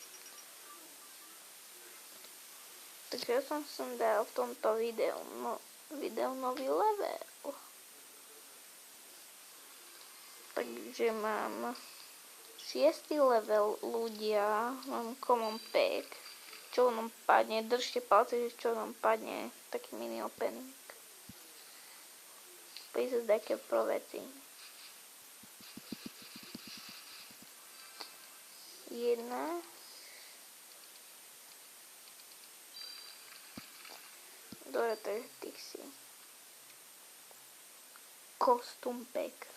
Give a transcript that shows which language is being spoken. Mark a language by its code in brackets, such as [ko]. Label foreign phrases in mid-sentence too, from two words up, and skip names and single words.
[sk] Takže ja som dal v tomto videu nový level. Takže mám 6. level ľudia, mám [en] common pack. [sk] Čo nám padne, držte palce, že čo nám padne, taký mini opening. Please také pro veci. 1 Dobre, takže tých si. Kostým pack.